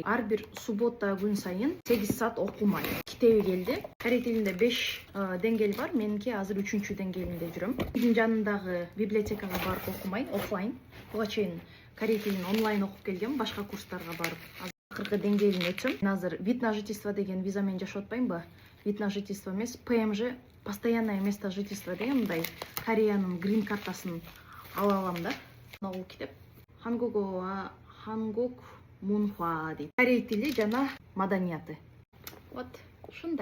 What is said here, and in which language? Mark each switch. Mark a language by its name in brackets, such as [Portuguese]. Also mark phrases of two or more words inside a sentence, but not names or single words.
[Kyrgyz] Ар бир суббота күн сайын 8 саат окумай. Китеби келди. Корей тилинде 5 деңгээл бар. Меники азыр 3-чү деңгээлинде жүрөм. Үйдүн жанындагы библиотекага барып окумай, офлайн. Буга чейин корей тилин онлайн окуп келгем, башка курстарга барып. Акыркы деңгээлин өтсөм. Мен азыр [Russian] вид на жительство [Kyrgyz] деген виза менен жашап атпаймбы? [Russian] Вид на жительство [Kyrgyz] эмес, PMJ, [Russian] постоянное место жительства [Kyrgyz] деген мындай Кореянын грин картасын ала алам да. Бул китеп Hanguk Munhwa дейт. Корей тили жана маданияты. Вот ушундай.